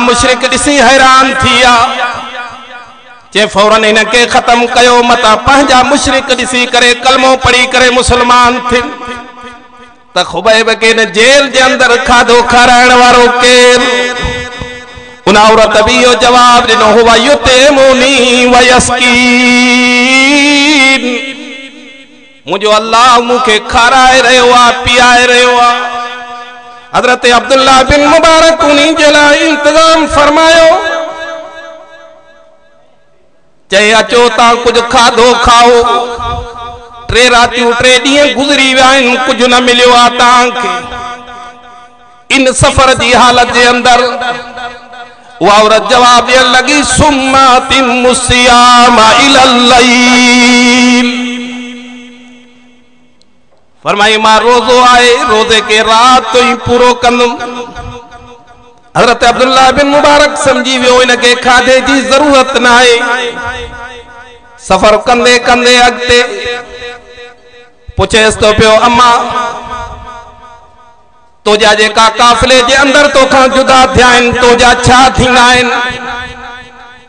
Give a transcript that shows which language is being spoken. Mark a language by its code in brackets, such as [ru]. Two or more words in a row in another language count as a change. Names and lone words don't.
[sd] मुशरिक ॾिसी हैरान थी विया, चे फौरन इनके खत्म कयो, मता पंहिंजा मुशरिक ॾिसी करे कलमो पढ़ी करे मुसलमान थी। त खुबैब के न जेल जे अंदर खाधो खाराइण वारो केर? उन औरत भी यो जवाब ॾिनो, [ar] هو يطعمني ويسقين, [sd] मुंहिंजो अल्लाह मूंखे खाराए रहियो आहे, पीआए रहियो आहे। हजरत अब्दुल्ला बिन मुबारक उन्हीं जे लाइ इंतजाम फरमायो। चए अचो तां कुछ खाधो खाओ। 3 रातियूं 3 ॾींहं गुज़री विया आहिनि, कुछ न मिलियो आहे तव्हांखे। इन सफ़र जी हालत जे अंदर उहा औरत जवाब ॾियण लॻी, [ar] ثم أتموا الصيام إلى الليل, [sd] फरमाई मां रोज़ो आहे, रोज़े के रात ही पूरो कंदुमि। हजरत अब्दुल्ला बिन मुबारक समझी वियो इनके खाधे जी ज़रूरत न आहे। सफ़र कंदे कंदे अॻिते पुछेसि तो पियो, अम्मा तोजा जेका काफ़िले जे अंदर तोखां जुदा थिया आहिनि, तोजा छा थींदा आहिनि?